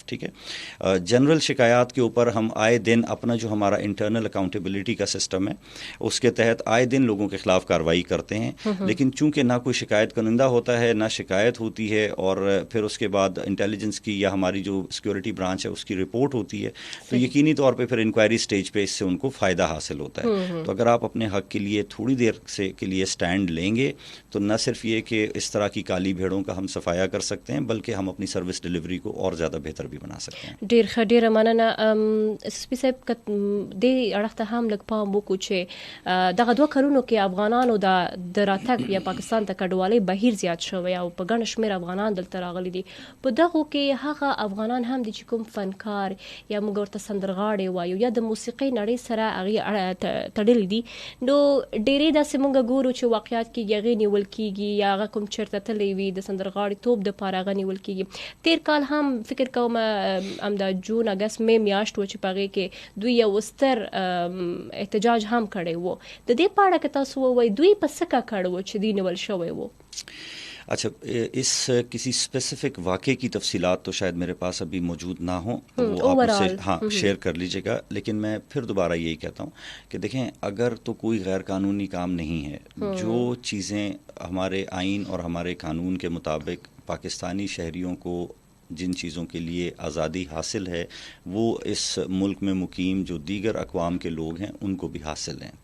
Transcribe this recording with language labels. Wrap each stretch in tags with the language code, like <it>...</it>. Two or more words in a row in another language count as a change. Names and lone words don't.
<ur>ٹھیک ہے, جنرل شکایات کے اوپر ہم آئے دن اپنا جو ہمارا</ur> <en>internal accountability</en> <ur>کا سسٹم ہے اس کے تحت آئے دن لوگوں کے خلاف کارروائی کرتے ہیں, لیکن چونکہ نہ کوئی شکایت کنندہ ہوتا ہے نہ شکایت ہوتی ہے, اور پھر اس کے بعد انٹیلیجنس کی یا ہماری جو سیکورٹی برانچ ہے اس کی رپورٹ ہوتی ہے, تو یقینی طور پہ پھر</ur> <en>inquiry stage</en> <ur>پہ اس سے ان کو فائدہ حاصل ہوتا ہے. تو اگر آپ اپنے حق کے لیے تھوڑی دیر سے کے لیے سٹینڈ لیں گے تو نہ صرف یہ کہ اس طرح کی کالی بھیڑوں کا ہم صفایا کر سکتے ہیں, بلکہ ہم اپنی</ur> <en>service delivery</en> <ur>کو اور زیادہ بہتر بھی بنا سکتے ہیں.</ur> <ps>ډیر مننه. اس پی صاحب د اړخ ته هم لږ پام وکړو چې دغه دوه کلونو کې افغانانو د راتګ یا پاکستان ته کډوالۍ بهیر زیات شوی او په ګڼ شمېر افغانان دلته راغلي دي. په دغو کې هغه افغانان هم دي چې کوم فنکار یا موږ ورته سندرغاړي وایو یا د موسیقۍ نړۍ سره هغې تړلي دي, نو ډېرې داسې موږ ګورو چې واقعیات کې هغې نیول کېږي یا هغه کوم چېرته تللی وي د سندرغاړي توپ دپاره هغه نیول کېږي. تېر کال هم فکر کوم همدا جون اګست مې میاشت و چې په هغې کې دوی یو ستر احتجاج هم کړی و. د دې په اړه که تاسو ووایئ دوی په څه ککړ و چې دوی نیول شوی و؟</ps> <ur>اچھا, اس کسی اسپیسیفک واقعے کی تفصیلات تو شاید میرے پاس ابھی موجود نہ ہوں, وہ آپ سے ہاں شیئر کر لیجیے گا, لیکن میں پھر دوبارہ یہی کہتا ہوں کہ دیکھیں اگر تو کوئی غیر قانونی کام نہیں ہے, جو چیزیں ہمارے آئین اور ہمارے قانون کے مطابق پاکستانی شہریوں کو جن چیزوں کے لیے آزادی حاصل ہے وہ اس ملک میں مقیم جو دیگر اقوام کے لوگ ہیں ان کو بھی حاصل ہیں.</ur>